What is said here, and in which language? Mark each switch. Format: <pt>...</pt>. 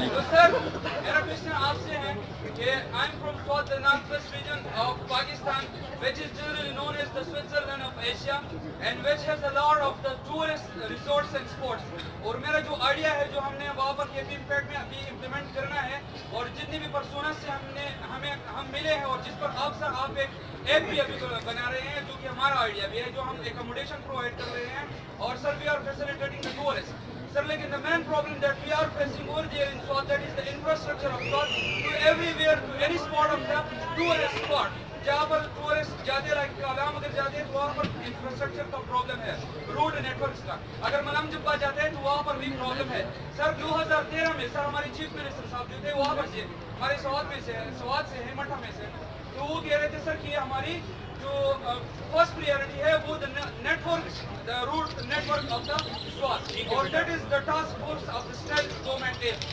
<ur>سر میرا کوشچن آپ سے ہے کہ</ur> <en>I am from south the north west region of Pakistan which is generally known as the Switzerland of Asia and which has a lot of the tourist resorts and sports.</en> <ur>اور میرا جو idea ہے جو ہم نے وہاں پر کے پی امپیکٹ میں ابھی امپلیمنٹ کرنا ہے, اور جتنی بھی پرسونس سے ہم ملے ہیں, اور جس پر آپ ایک ایپ بھی ابھی بنا رہے ہیں جو کہ ہمارا آئیڈیا بھی ہے, جو ہم ایکوموڈیشن پرووائڈ کر رہے ہیں, اور سر</ur> <en>We are facilitating the tourist. Sir, like the main problem that we are facing over there in Swat, that is the infrastructure of Swat to everywhere, to any spot of the tourist spot.</en> <ur>جہاں پر tourist جاتے like Kalam اگر جاتے ہیں تو وہاں پر infrastructure کا problem ہے, road networks کا. اگر ملم جبا جاتے ہیں تو وہاں پر بھی پرابلم ہے. سر 2013 میں سر ہماری چیف منسٹر صاحب جو تھے وہاں پر سے ہمارے سوات سے ہے, مٹھا میں سے, تو وہ کہہ رہے تھے سر کہ ہماری جو فرسٹ پریورٹی ہے وہ network,</ur> <en>the route network of the Swat,</en> <ur>اور</ur> <en>that is the task force of the state government</en> <ur>ہے.</ur>